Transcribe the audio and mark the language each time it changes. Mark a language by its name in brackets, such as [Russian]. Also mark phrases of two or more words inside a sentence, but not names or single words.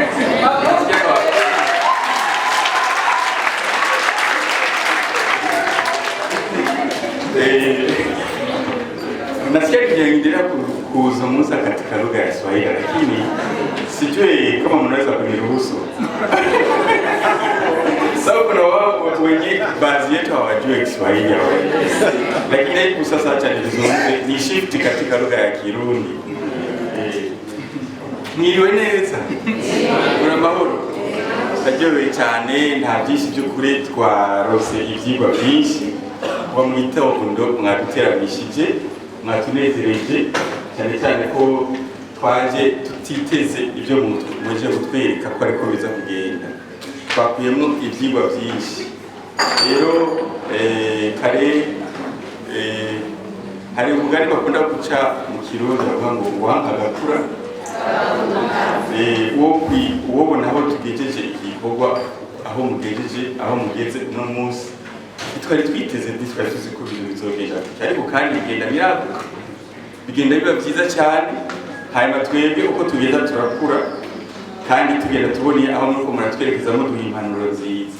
[Swahili] Nasikia nikiendelea kuzungumza katika lugha ya Kiswahili, lakini sijui kama mnaweza kuniruhusu. Sababu kuna watu wengi, baadhi yetu hawajui Kiswahili, lakini hebu sasa acha nizungumze, ni shift katika lugha ya Kirundi. [Rundi] Mwiriweneza kuna mahoro aryoheye cyane, nta byinshi by'ukuri twarose ibyigwa byinshi kuba mu gitondo mwaduteranishije, mwatunezereje cyane cyane ko twaje tutiteze ibyo muje gutwereka ko ariko biza kugenda. Twakuyemo ibyigwa byinshi. Rero kare hari umugani bakunda guca mu Kirundi bavuga ngo uwanga agakura ubona aho tugejeje igikorwa, aho mugejeje, aho mugeze uno munsi twari twiteze, twari tuzi ko ibintu bizogenda, ariko kandi bigenda biba byiza cyane. Hanyuma twebwe uko tugenda turakura kandi tugenda tuboniye aho nuko muratwerekezamo duha impanuro nziza.